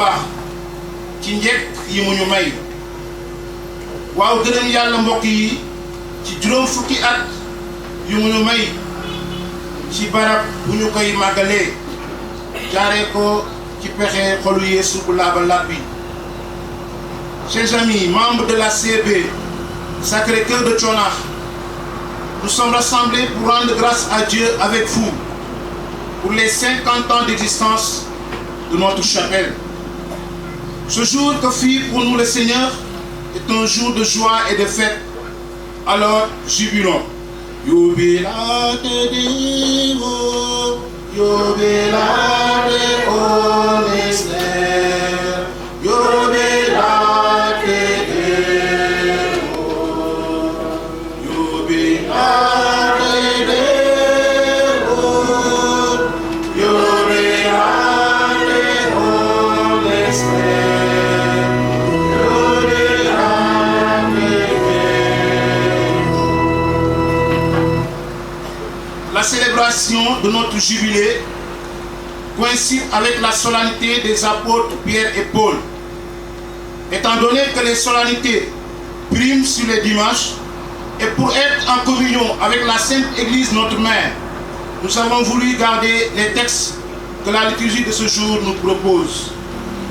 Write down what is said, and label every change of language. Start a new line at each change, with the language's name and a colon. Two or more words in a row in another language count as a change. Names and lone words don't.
Wolof: baax ci njëkk yi mu ñu may waaw gërëm yàlla mbokk yi ci juróom fukki at yu mu ñu may ci barab bu ñu koy màggalee jaaree ko ci pexe xolu Yeesu bu laaba laab bi.
French: Chers amis, membres de la CEB Sacré-Cœur de Tionakh, nous sommes rassemblés pour rendre grâce à Dieu avec vous pour les 50 ans d'existence de notre chapelle. Ce jour que fit pour nous le Seigneur est un jour de joie et de fête. Alors jubilons.
Latin: Jubilate Devo, jubilate Omnister, jubilate Devo, jubilate Devo, jubilate Omnister, jubilate Devo.
French: La célébration de notre jubilé coïncide avec la solennité des apôtres Pierre et Paul. Étant donné que les solennités priment sur les dimanches, et pour être en communion avec la Sainte Église, notre Mère, nous avons voulu garder les textes que la liturgie de ce jour nous propose.